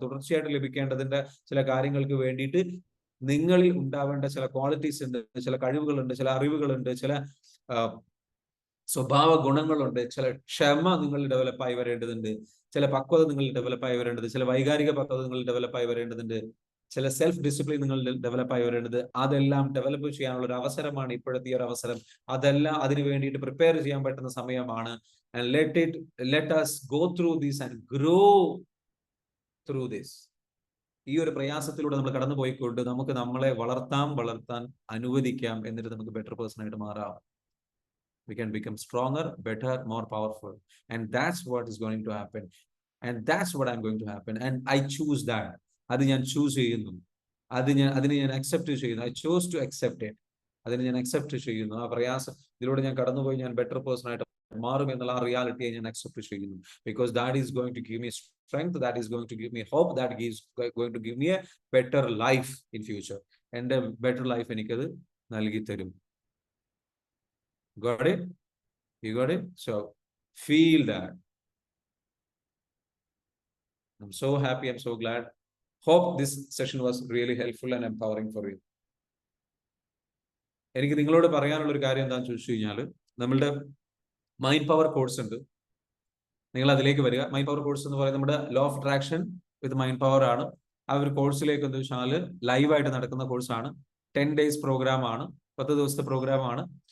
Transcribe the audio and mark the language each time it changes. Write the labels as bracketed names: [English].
[Malayalam] തുടർച്ചയായിട്ട് ലഭിക്കേണ്ടതിന്റെ ചില കാര്യങ്ങൾക്ക് വേണ്ടിയിട്ട് നിങ്ങളിൽ ഉണ്ടാവേണ്ട ചില ക്വാളിറ്റീസ് ഉണ്ട്, ചില കഴിവുകളുണ്ട്, ചില അറിവുകളുണ്ട്, ചില സ്വഭാവ ഗുണങ്ങളുണ്ട്, ചില ക്ഷമ നിങ്ങൾ ഡെവലപ്പായി വരേണ്ടതുണ്ട്, ചില പക്വത നിങ്ങൾ ഡെവലപ്പായി വരേണ്ടത്, ചില വൈകാരിക പക്വത നിങ്ങൾ ഡെവലപ്പായി വരേണ്ടതുണ്ട്, ചില സെൽഫ് ഡിസിപ്ലിൻ നിങ്ങൾ ഡെവലപ്പായി വരേണ്ടത്. അതെല്ലാം ഡെവലപ്പ് ചെയ്യാനുള്ള ഒരു അവസരമാണ് ഇപ്പോഴത്തെ ഒരു അവസരം. അതെല്ലാം അതിനു വേണ്ടിയിട്ട് പ്രിപ്പയർ ചെയ്യാൻ പറ്റുന്ന സമയമാണ്. [English] And let us go through this and grow through this. [Malayalam] ഈ ഒരു പ്രയാസത്തിലൂടെ നമ്മൾ കടന്നു പോയിക്കൊണ്ട് നമുക്ക് നമ്മളെ വളർത്താൻ അനുവദിക്കാം. എന്നിട്ട് നമുക്ക് ബെറ്റർ പേഴ്സൺ ആയിട്ട് മാറാം. [English] We can become stronger, better, more powerful. And that's what is going to happen. And that's what I'm going to happen. And I choose that. [Malayalam] അത് ഞാൻ ചൂസ് ചെയ്യുന്നു. അതിനെ ഞാൻ അക്സെപ്റ്റ് ചെയ്യുന്നു. [English] I chose to accept it. [Malayalam] അതിനെ ഞാൻ accept ചെയ്യുന്നു. ആ പ്രയാസം ഇതിലൂടെ ഞാൻ കടന്നുപോയി ഞാൻ ബെറ്റർ പേഴ്സൺ ആയിട്ട് മാറും എന്നുള്ള ആ റിയാലിറ്റിയെ ഞാൻ അക്സെപ്റ്റ് ചെയ്യുന്നു. [English] Because that is going to give me strength, that is going to give me hope, that is going to give me a better life in future. [Malayalam] എൻ്റെ ബെറ്റർ ലൈഫ് എനിക്കത് നൽകി തരും. [English] Got it? You got it? So feel that. I'm so happy, I'm so glad. Hope this session was really helpful and empowering for you. [Malayalam] എനിക്ക് നിങ്ങളോട് പറയാനുള്ള ഒരു കാര്യം എന്താണെന്ന് ചോദിച്ചു കഴിഞ്ഞാൽ, നമ്മളുടെ മൈൻഡ് പവർ കോഴ്സ് ഉണ്ട്. നിങ്ങൾ അതിലേക്ക് വരിക. മൈൻഡ് പവർ കോഴ്സ് എന്ന് പറയുന്നത് നമ്മുടെ law of attraction with mind power ആണ്. ആ ഒരു കോഴ്സിലേക്ക് എന്താ വെച്ചാൽ ലൈവായിട്ട് നടക്കുന്ന കോഴ്സാണ്. 10 days പ്രോഗ്രാം ആണ്, 10 ദിവസത്തെ പ്രോഗ്രാം ആണ്.